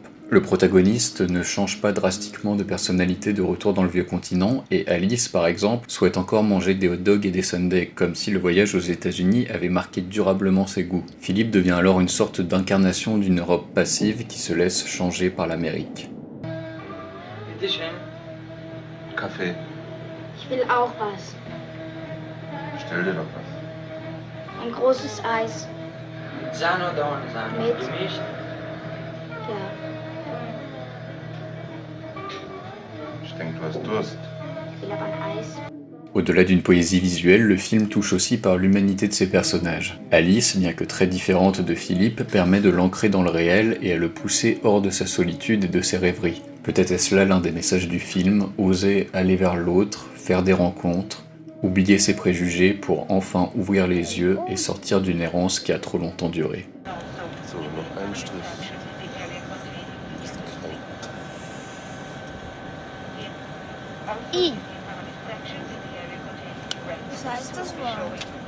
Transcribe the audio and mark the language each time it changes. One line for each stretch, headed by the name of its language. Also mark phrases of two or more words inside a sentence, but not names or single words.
French: Le protagoniste ne change pas drastiquement de personnalité de retour dans le vieux continent, et Alice, par exemple, souhaite encore manger des
English: hot dogs
French: et des sundaes, comme si le voyage aux États-Unis avait marqué durablement ses goûts. Philippe devient alors une sorte d'incarnation d'une Europe passive qui se laisse changer par l'Amérique.
German: Bitte schön. Kaffee. Ich will auch was. Stell dir doch was. Ein großes Eis. Sahne oder ohne Sahne? Mit. Gemischt? Ja. Ich denke, du hast Durst. Ich will aber ein Eis.
French: Au-delà d'une poésie visuelle, le film touche aussi par l'humanité de ses personnages. Alice, bien que très différente de Philippe, permet de l'ancrer dans le réel et à le pousser hors de sa solitude et de ses rêveries. Peut-être est-ce là l'un des messages du film, oser aller vers l'autre, faire des rencontres, oublier ses préjugés pour enfin ouvrir les yeux et sortir d'une errance qui a trop longtemps duré.
German: So, noch ein Strich. I. Was heißt das Wort?